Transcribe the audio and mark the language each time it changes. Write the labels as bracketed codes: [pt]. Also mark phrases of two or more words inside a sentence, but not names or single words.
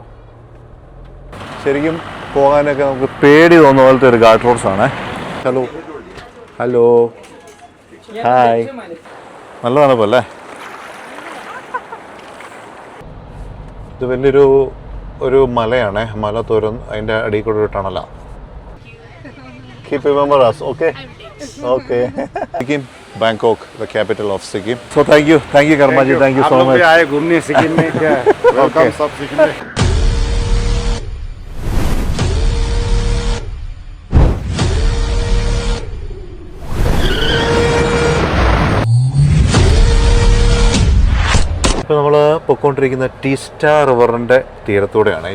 [ml] ശരിക്കും പോകാനൊക്കെ നമുക്ക് പേടി തോന്നുന്ന പോലത്തെ ഒരു [en] guard roads [ml] ആണ്. [en] hello hello hi, [ml] നല്ല തണുപ്പല്ലേ? ഇത് വലിയൊരു മലയാണേ. മല തുരന്ന് അതിൻ്റെ അടിയിൽ കൂടെ ഒരു ടണലാണ്. [en] Keep remember us, okay? Okay. Sikkim, Bangkok, the capital of Sikkim. So thank you, Karmaji, thank you so much. [hi] आए घूमने सिक्किम में क्या? वेलकम सब सिक्किम में. [ml] ഇപ്പോൾ നമ്മൾ പൊയ്ക്കൊണ്ടിരിക്കുന്ന ടീസ്റ്റ റിവറിൻ്റെ തീരത്തൂടെയാണ്.